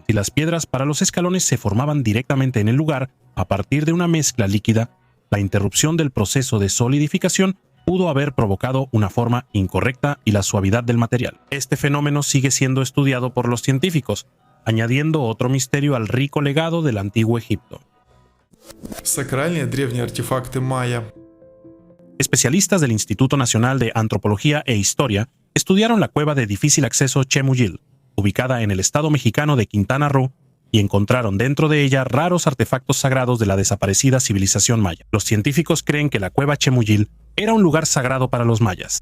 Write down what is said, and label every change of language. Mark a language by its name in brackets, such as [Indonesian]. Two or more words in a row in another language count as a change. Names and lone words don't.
[Spanish] Si las piedras para los escalones se formaban directamente en el lugar a partir de una mezcla líquida, la interrupción del proceso de solidificación pudo haber provocado una forma incorrecta y la suavidad del material. Este fenómeno sigue siendo estudiado por los científicos, añadiendo otro misterio al rico legado del antiguo Egipto. [Russian] Сакральные древние артефакты майя. [Spanish] Especialistas del Instituto Nacional de Antropología e Historia estudiaron la cueva de difícil acceso Chemuyil, ubicada en el estado mexicano de Quintana Roo, y encontraron dentro de ella raros artefactos sagrados de la desaparecida civilización maya. Los científicos creen que la cueva Chemuyil era un lugar sagrado para los mayas.